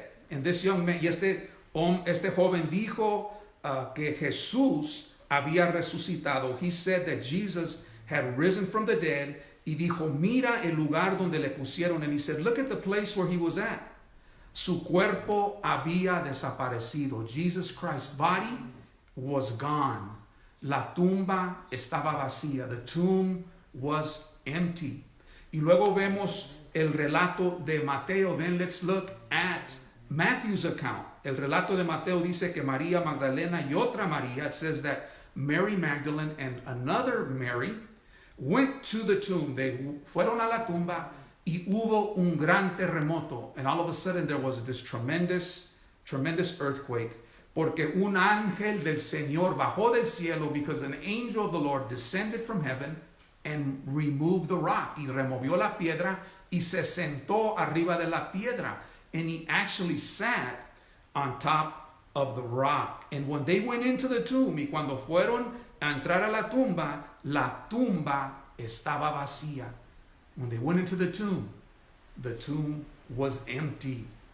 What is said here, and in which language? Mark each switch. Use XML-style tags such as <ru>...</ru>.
<en>and this young man,</en> <es>y este joven dijo que Jesús había resucitado.</es> <en>He said that Jesus had risen from the dead.</en> <es>Y dijo, mira el lugar donde le pusieron.</es> <en>And he said, look at the place where he was at.</en> <es>Su cuerpo había desaparecido.</es> <en>Jesus Christ's body was gone.</en> <es>La tumba estaba vacía.</es> <en>The tomb was empty.</en> <es>Y luego vemos el relato de Mateo.</es> <en>Then let's look at Matthew's account.</en> <es>El relato de Mateo dice que María Magdalena y otra María,</es> <en>it says that Mary Magdalene and another Mary went to the tomb.</en> <es>They fueron a la tumba y hubo un gran terremoto.</es> <en>And all of a sudden there was this tremendous earthquake.</en> <es>Porque un ángel del Señor bajó del cielo,</es> <en>because an angel of the Lord descended from heaven and removed the rock.</en> <es>Y removió la piedra y se sentó arriba de la piedra.</es> <en>And he actually sat on top of the rock. And when they went into the tomb,</en> <es>y cuando fueron a entrar a la tumba estaba vacía.</es> <en>When they went into the tomb was empty.</en>